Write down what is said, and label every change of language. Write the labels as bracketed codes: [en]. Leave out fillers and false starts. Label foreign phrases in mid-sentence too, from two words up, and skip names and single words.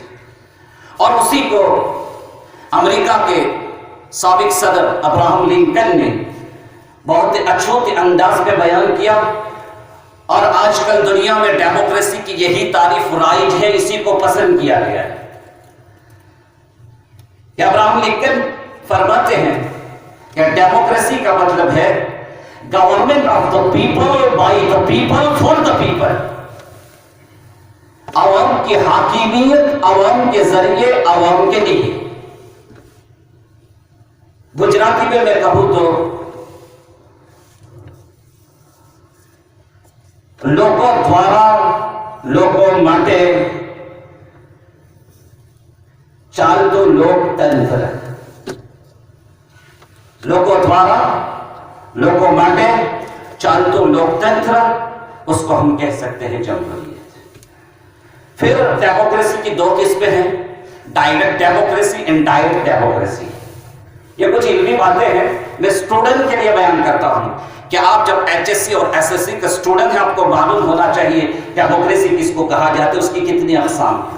[ur] اور اسی کو امریکہ کے سابق صدر ابراہم لنکن نے بہت اچھوتے انداز میں بیان کیا، اور آج کل دنیا میں ڈیموکریسی کی یہی تعریف رائج ہے، اسی کو پسند کیا گیا ہے۔ کہ ابراہم لنکن فرماتے ہیں کہ ڈیموکریسی کا مطلب ہے [en] government of the people, by the people, for the people, [ur] عوام کی حاکمیت عوام کے ذریعے، عوام کے لیے۔ گجراتی میں کہوں تو [gu] લોકો દ્વારા લોકો માટે ચાલતો લોકતંત્ર, લોકો દ્વારા લોકો માટે ચાલતો લોકતંત્ર, [ur] اس کو ہم کہہ سکتے ہیں جمہوریت۔ پھر ڈیموکریسی کی دو قسمیں ہیں، [en] direct democracy, indirect democracy. [ur] یہ کچھ علمی باتیں ہیں، میں اسٹوڈنٹ کے لیے بیان کرتا ہوں کہ آپ جب ایچ ایس سی اور ایس ایس سی کا اسٹوڈنٹ ہیں، آپ کو معلوم ہونا چاہیے ڈیموکریسی کس کو کہا جاتا ہے، اس کی کتنی اقسام ہیں۔